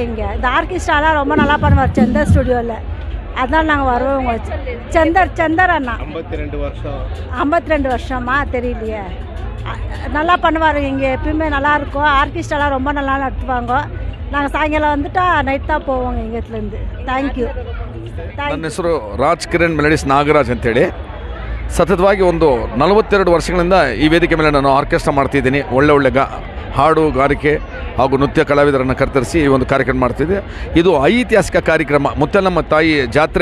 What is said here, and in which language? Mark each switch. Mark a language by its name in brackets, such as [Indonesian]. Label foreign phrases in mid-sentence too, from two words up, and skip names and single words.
[Tamil] இங்கே இந்த ஆர்கெஸ்ட்ராலாம் ரொம்ப நல்லா பண்ணுவார் செந்தர் ஸ்டுடியோவில். அதனால் நாங்கள் வருவோங்க. செந்தர் அண்ணா 52 வருஷமா தெரியலையே. நல்லா பண்ணுவார் இங்கே. எப்பயுமே நல்லாயிருக்கும். ஆர்கெஸ்ட்ராலாம் ரொம்ப நல்லா நடத்துவாங்க. நாங்கள் சாயங்காலம் வந்துட்டா ನೈಟ್ தான் போவோங்க இங்கேருந்து. [English] ಥ್ಯಾಂಕ್ಯೂ. [Kannada] ನನ್ನ ಹೆಸರು ರಾಜ್ ಕಿರಣ್ ಮೆಲಡಿಸ್ ನಾಗರಾಜ್ ಅಂತೇಳಿ. ಸತತವಾಗಿ ಒಂದು 42 ವರ್ಷಗಳಿಂದ ಈ ವೇದಿಕೆ ಮೇಲೆ ನಾನು ಆರ್ಕೆಸ್ಟ್ರಾ ಮಾಡ್ತಿದ್ದೀನಿ. ಒಳ್ಳೆ ಹಾಡುಗಾರಿಕೆ ಹಾಗೂ ನೃತ್ಯ ಕಲಾವಿದರನ್ನು ಕರೆತರಿಸಿ ಈ ಒಂದು ಕಾರ್ಯಕ್ರಮ ಮಾಡ್ತಿದ್ದೆ. ಇದು ಐತಿಹಾಸಿಕ ಕಾರ್ಯಕ್ರಮ, ಮುತ್ತಲಮ್ಮ ತಾಯಿ ಜಾತ್ರೆ.